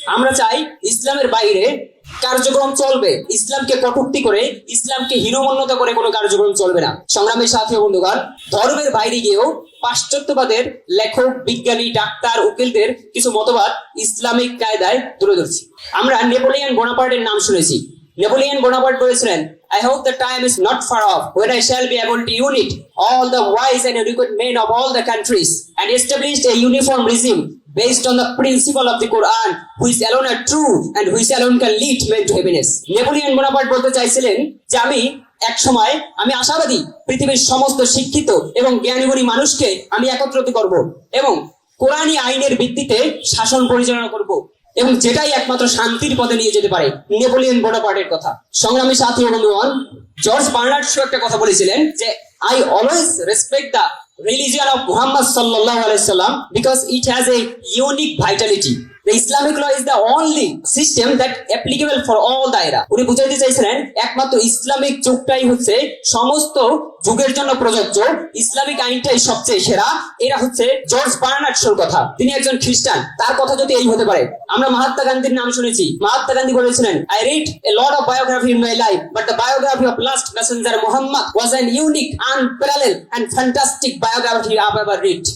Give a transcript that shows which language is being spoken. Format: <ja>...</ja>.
<bn>আমরা চাই ইসলামের বাইরে কার্যক্রম চলবে, ইসলামকে কটূক্তি করে, ইসলামকে হীনমন্যতা করে কোনো কার্যক্রম চলবে না। সংগ্রামী সাথী বন্ধুগণ, ধর্মের বাইরে গিয়েও পাশ্চাত্যবাদের লেখক, বিজ্ঞানী, ডাক্তার, উকিলদের কিছু মতবাদ ইসলামিক কায়দায় তুলে ধরছি। আমরা নেপোলিয়ন বোনাপার্টের নাম শুনেছি। নেপোলিয়ন বোনাপার্ট বলেছিলেন,</bn> <en>I hope the time is not far off when I shall be able to unite all the wise and adequate men of all the countries and establish a uniform regime based on the principle of the Quran, which alone are true and which alone can lead men to happiness.</en> <bn>Napoleon Bonaparte বলতে চাইছিলেন যে এক সময় আমি আশাবাদী পৃথিবীর সমস্ত শিক্ষিত এবং জ্ঞানীগুণী মানুষকে আমি একত্রিত করব এবং কোরআনী আইনের ভিত্তিতে শাসন পরিচালনা করব, এবং যেটাই একমাত্র শান্তির পথে নিয়ে যেতে পারে। নেপোলিয়ন বোনাপার্টের কথা। সংগ্রামী সাথী বন্ধুগণ, জর্জ বার্নার্ড শো একটা কথা বলেছিলেন যে</bn> <en>I always respect the religion of Muhammad sallallahu alaihi wasallam because it has a unique vitality. The Islamic law is the only system that applicable for all the era.</en> <bn>উনি বুঝাইতে চাইছিলেন একমাত্র Islamic যুগটাই হচ্ছে সমস্ত যুগের জন্য প্রযোজ্য, ইসলামিক আইনটাই সবচেয়ে সেরা। এরা হচ্ছে জর্জ বার্নার্ড শোর কথা। তিনি একজন খ্রিস্টান, তার কথা যদি এই হতে পারে। আমরা মহাত্মা গান্ধীর নাম শুনেছি। মহাত্মা গান্ধী বলেছিলেন,</bn> <en>I read a lot of biography in my life, but the biography of last messenger Muhammad was an unique, unparalleled and fantastic biography I have ever read.</en>